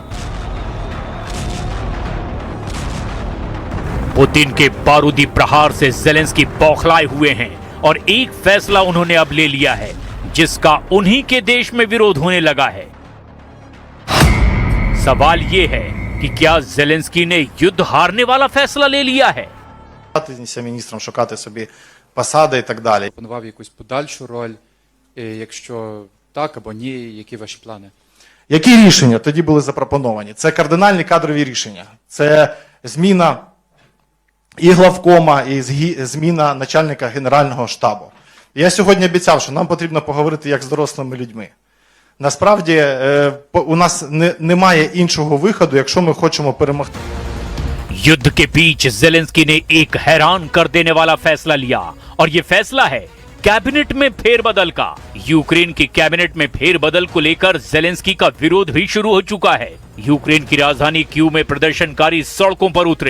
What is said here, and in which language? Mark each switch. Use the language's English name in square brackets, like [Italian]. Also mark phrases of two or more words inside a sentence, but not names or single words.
[Hindi] पुतिन के बारूदी प्रहार से ज़ेलेंस्की बौखलाए हुए हैं और एक फैसला उन्होंने अब ले लिया है, जिसका उन्हीं के देश में विरोध होने लगा है। सवाल यह है कि क्या ज़ेलेंस्की ने युद्ध हारने वाला फैसला ले लिया है? [Ukrainian] Міністрам шукати собі посади і так далі. Планував якусь подальшу роль, якщо так або ні, які ваші плани? Які рішення тоді були запропоновані? Це кардинальні кадрові рішення. Це зміна і главкома, і зміна начальника Генерального штабу. Я сьогодні обіцяв, що нам потрібно поговорити як з дорослими людьми. Насправді у нас немає іншого виходу, якщо ми хочемо перемогти. [Hindi] युद्ध के बीच जेलेंस्की ने एक हैरान कर देने वाला फैसला लिया और ये फैसला है कैबिनेट में फेरबदल का। यूक्रेन की कैबिनेट में फेरबदल को लेकर जेलेंस्की का विरोध भी शुरू हो चुका है। यूक्रेन की राजधानी कीव में प्रदर्शनकारी सड़कों पर उतरे।